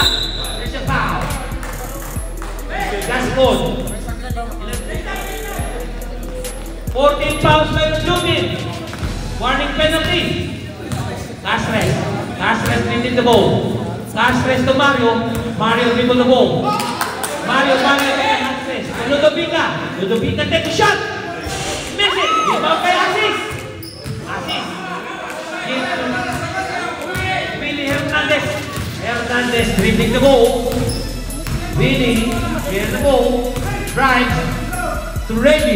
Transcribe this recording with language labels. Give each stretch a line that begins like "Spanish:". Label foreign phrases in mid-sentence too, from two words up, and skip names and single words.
English: There's a foul. Gascon. 14 fouls by Lodovin. Warning penalty. Castres. Castres dribbling the ball. Castres to Mario. Mario dribble the ball. Mario kaya Castres. Lodovika. Lodovika take a shot. Miss it. Rebound by Assis. Assis. Willie Hernandez. Hernandez dribbling the ball. Willie clears the ball. Drives to Reggie.